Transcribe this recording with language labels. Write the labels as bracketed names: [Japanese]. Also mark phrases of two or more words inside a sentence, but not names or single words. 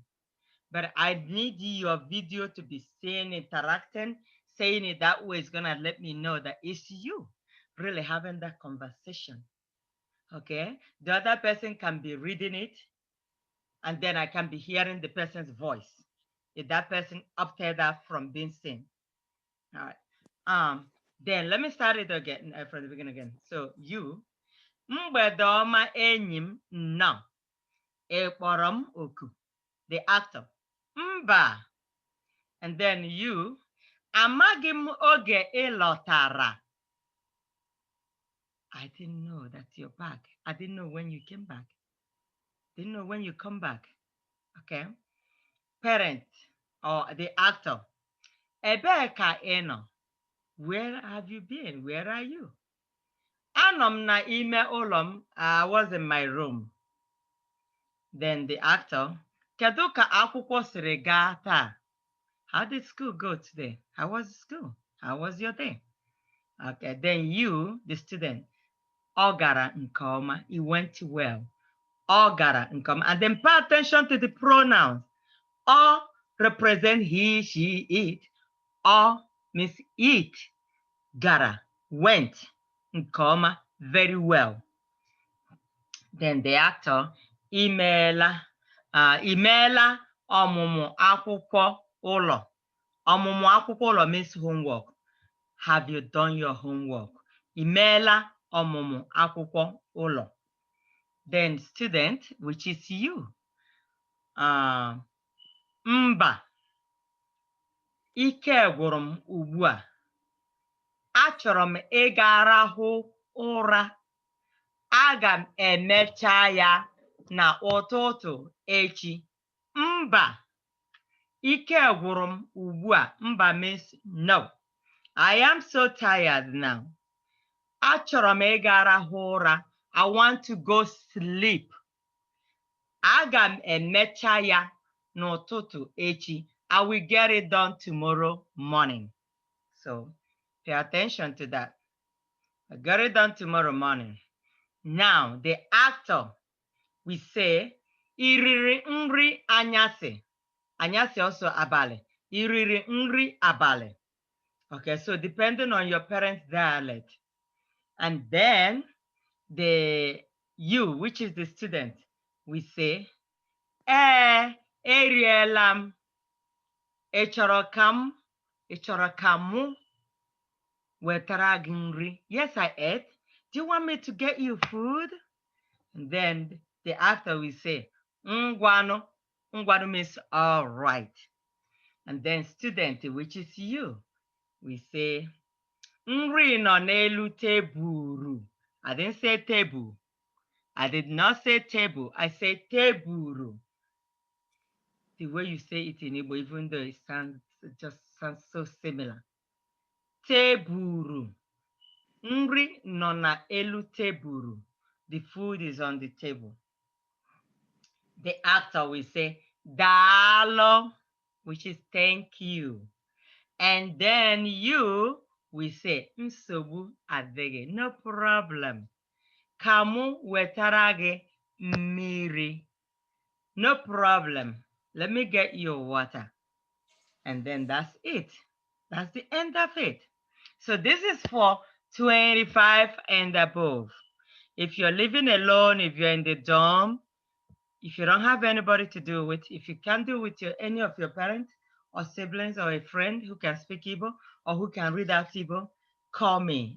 [English] But I need your video to be seen, interacting, saying it that way is gonna let me know that it's you really having that conversation. Okay, the other person can be reading it, and then I can be hearing the person's voice. If that person opted out from being seen. All right. Then let me start it again from the beginning again. So you, [Igbo] mgbede ọma enyi m nnọọ, ịkpọrọ m oku. [English] The actor. Mba. And then you, [Igbo] amaghị m oge ị lọtara. [English] I didn't know that you're back. I didn't know when you came back. Didn't know when you come back. Okay. Parent or the actor. [Igbo] Ebee ka ị nọ? [English] Where have you been? Where are you? [Igbo] Anọ m n'ime ụlọ m. [English] I was in my room. Then the actor. [Igbo] Kedu ka akwụkwọ siri gaa taa? [English] How did school go today? How was school? How was your day? Okay, then you, the student, [Igbo] ọ gara nke ọma. [English] It went well. [Igbo] Ọ gara nke ọma. [English] And then pay attention to the pronouns. Ọ represent he, she, it. Ọ means it. Gara, went. [Igbo] Nke ọma, [English] very well. Then the actor, [Igbo] imeela. Imeela ọmụmụ akwụkwọ ụlọ. Ọmụmụ akwụkwọ ụlọ [English] means homework. Have you done your homework? [Igbo] Imeela ọmụmụ akwụkwọ ụlọ. [English] Then student, which is you. [Igbo] Mba. Ike gwụrụ m ugbu a. Achọrọ m ịga rahụ ụra. Aga m emecha ya n'ụtụtụ echi. Mba. Ike gwụrụ m ugbu a. [English] Mba means no. I am so tired now. [Igbo] Achọrọ m ịga rahụ ụra. [English] I want to go sleep. [Igbo] Aga m emecha ya n'ụtụtụ echi. [English] I will get it done tomorrow morning. So pay attention to that. I get it done tomorrow morning. Now the actor, we say, [Igbo] iriri nri anyasị. Anyasị also abalị. Iriri nri abalị. [English] Okay, so depending on your parents' dialect. And then the you, which is the student, we say, [Igbo] eriela m. Ị chọrọ ka mụ wetara gị nri? [English] Yes, I ate. Do you want me to get you food? And then the actor will say, ngwanu. Ngwanu means all right. And then student, which is you. we say, [Igbo] Nri nọ n'elu teburu. [English] I didn't say table. I did not say table. I said teburu. The way you say it in Igbo, even though it just sounds so similar. [Igbo] Teburu. Nri nọ n'elu teburu. [English] The food is on the table. The actor will say, Dalo, which is thank you. And then you will say, [Igbo] Nsogbu adịghị, [English] no problem. [Igbo] Kamu wetara gị mmiri. [English] No problem. Let me get you water. And then that's it. That's the end of it. So this is for 25 and above. If you're living alone, if you're in the dorm, if you don't have anybody to do with, if you can't do with any of your parents or siblings or a friend who can speak Igbo or who can read out Igbo, call me.